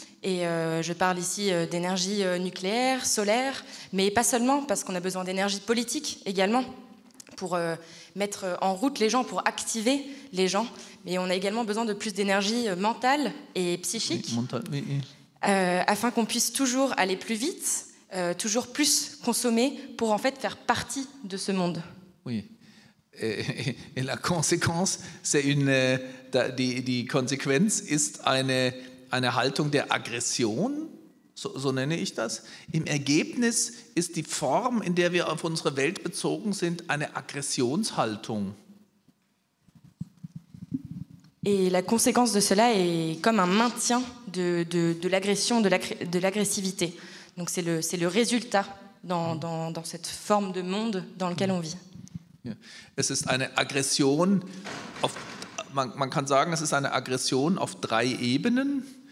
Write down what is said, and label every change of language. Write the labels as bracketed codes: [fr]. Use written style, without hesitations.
[fr] Et je parle ici d'énergie nucléaire, solaire, mais pas seulement, parce qu'on a besoin d'énergie politique également, pour mettre en route les gens, pour activer les gens. Mais on a également besoin de plus d'énergie mentale et psychique, afin qu'on puisse toujours aller plus vite, toujours plus consommer, pour en fait faire partie de ce monde. Oui. Et la conséquence, [de] die Konsequenz ist eine Haltung der Aggression, so nenne ich das. Im Ergebnis ist die Form, in der wir auf unsere Welt bezogen sind, eine Aggressionshaltung. [fr] Et la conséquence de cela est comme un maintien de l'agression, de l'agressivité. Donc c'est le résultat dans cette forme de monde dans lequel on vit. [de] Ja. Es ist eine Aggression, man kann sagen, es ist eine Aggression auf 3 Ebenen.